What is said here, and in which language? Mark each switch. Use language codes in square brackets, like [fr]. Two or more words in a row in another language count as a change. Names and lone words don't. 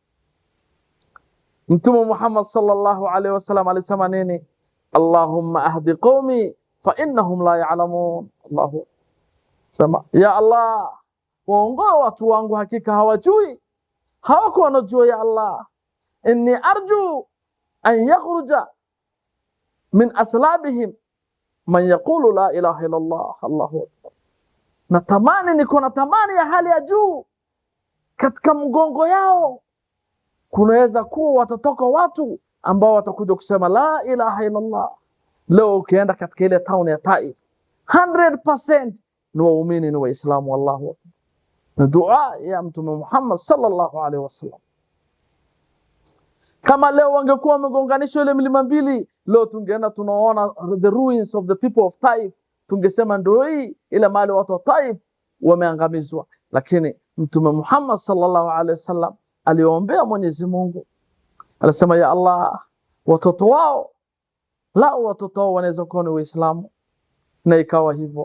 [sw] Mtume Muhammad [ar] صلى الله عليه وسلم [sw] alisema nini? [ar] اللهم اهد قومي فإنهم لا يعلمون. [sw] Allahu sema, [ar] يا الله, [sw] waongoa watu wangu, hakika hawajui, hawako wanajua. [ar] يا الله إني أرجو أن يخرج من أصلابهم من يقول لا إله إلا الله. الله أكبر. [sw] Natamani, niko na tamani ya hali ya juu katika mgongo yao kunaweza kuwa watatoka watu ambao watakuja kusema [ar] لا إله إلا الله. [sw] Leo ukienda katika ile town ya Taif 100% ni waumini, ni waislamu. [ar] والله أكبر. [sw] Na dua ya Mtume Muhammad [ar] صلى الله عليه وسلم. [sw] Kama leo wangekuwa wamegonganishwa ile milima mbili, leo tungeenda tunaona [en] the ruins of the people of Taif, [sw] tungesema ndio hii ile mali watu wa Taif wameangamizwa. Lakini Mtume Muhammad [ar] صلى الله عليه وسلم [sw] aliombea Mwenyezi Mungu, alisema [ar] يا الله, [sw] watoto wao wanaweza kuwa ni Waislamu, na ikawa hivyo.